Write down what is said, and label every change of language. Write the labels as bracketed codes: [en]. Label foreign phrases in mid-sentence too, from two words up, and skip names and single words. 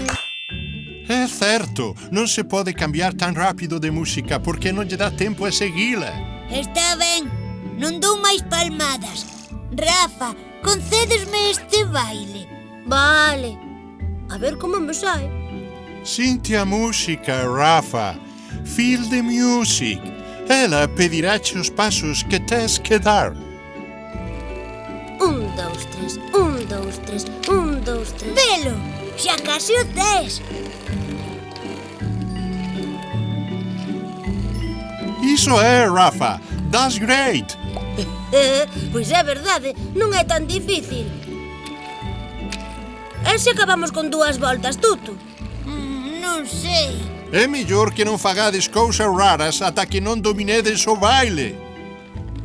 [gl] É certo, non se pode cambiar tan rápido de música porque non lle dá tempo a seguila. Está ben, non dou máis palmadas. Rafa, concédesme este baile. Vale. A ver como me sai. Sinte a música, Rafa. [en] Feel the music. [gl] Ela pediráche os pasos que tes que dar. 1, 2, 3, 1, 2, 3, 1, 2, 3. Velo, xa casi o tes. Iso é, Rafa. [en] That's great. [gl] Pois é verdade, non é tan difícil. E se acabamos con 2 voltas, Tutu? Non sei. É mellor que non fagades cousas raras ata que non dominedes o baile.